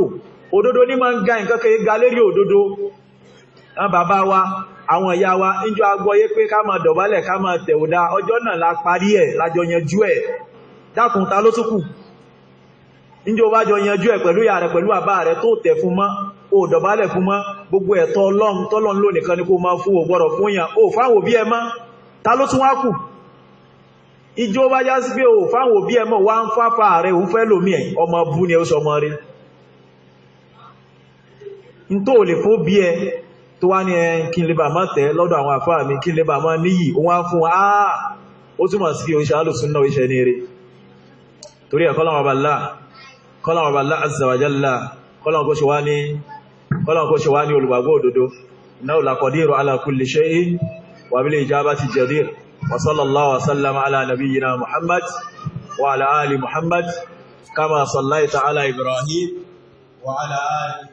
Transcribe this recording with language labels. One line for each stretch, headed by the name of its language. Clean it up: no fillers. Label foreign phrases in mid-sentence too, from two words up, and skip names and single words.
Yoruba: òdodo ní máa ń ga nǹkan kẹ́ ga lérí òdodo bàbá wa àwọn ìyá wa níjọ́ agbọ́yé pé ká máa dọ̀bálẹ̀ ká máa tẹ̀ òdá ọjọ́ náà la parí ẹ̀ lájọ yanjú ẹ̀ dákun ta ló túkù níjọ́ bá jọ yanjú ẹ̀ pẹ̀lú ìyá rẹ̀ pẹ̀lú bàbá rẹ̀ tó tẹ̀ fún mọ́ ó dọ̀bálẹ̀ fún mọ́ gbogbo ẹ̀tọ́ Ọlọ́run ló nìkan ni kó máa fún ò gbọ́dọ̀ fún yàn ó fáwọn òbí ẹ mọ́ ta ló tún wá kù ìjọ bá já sí pé ó fáwọn òbí ẹ mọ́ wá ń fáfà rẹ̀ òun fẹ́ lómi ẹ̀ ọmọ bú ni ó sọmọ rí n tó lè fó bí ẹ tó wá ní kí n lè bà máa tẹ́ lọ́dọ̀ àwọn àfáà mi kí n lè bà máa níyì wọ́n á fún ó túnmọ̀ sí oṣù alùsúnnà iṣẹ́ ní eré torí ẹ̀ kọ́lọ̀wọ̀ bàlá
Arabic: عز وجل
Yoruba: kọ́lọ̀wọ̀ kó ṣe wá ní olùgbàgbọ́ òdodo
Arabic: إنه لقدير على كل شيء وبالإجابة جدير وصلى الله وسلم على نبينا محمد وعلى آل محمد كما صليت على إبراهيم وعلى آل